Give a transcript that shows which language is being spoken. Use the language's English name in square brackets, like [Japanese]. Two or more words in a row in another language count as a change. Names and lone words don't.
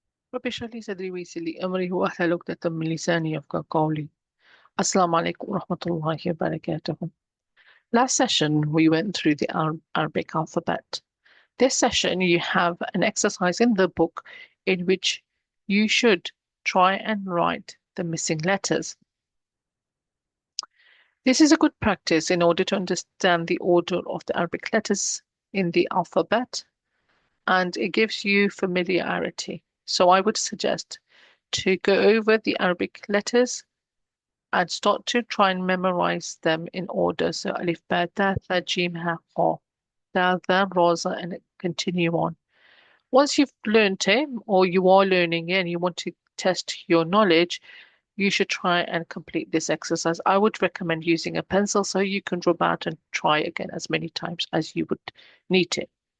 [Arabic] رب اشرح لي صدري ويسر لي أمري واحلل عقدة من لساني يفقهوا قولي. السلام عليكم ورحمة الله وبركاته. [English] Last session, we went through the Arabic alphabet. This session, you have an exercise in the book in which you should try and write the missing letters. This is a good practice in order to understand the order of the Arabic letters in the alphabet, and it gives you familiarity. So I would suggest to go over the Arabic letters and start to try and memorize them in order. [Arabic] So ألف، باء, تاء، ثاء، جيم، حاء، خاء، دال، ذال، راء، زاي, [English] and continue on. Once you've learned it, or you are learning it, and you want to test your knowledge, you should try and complete this exercise. I would recommend using a pencil so you can rub out and try again as many times as you would need to.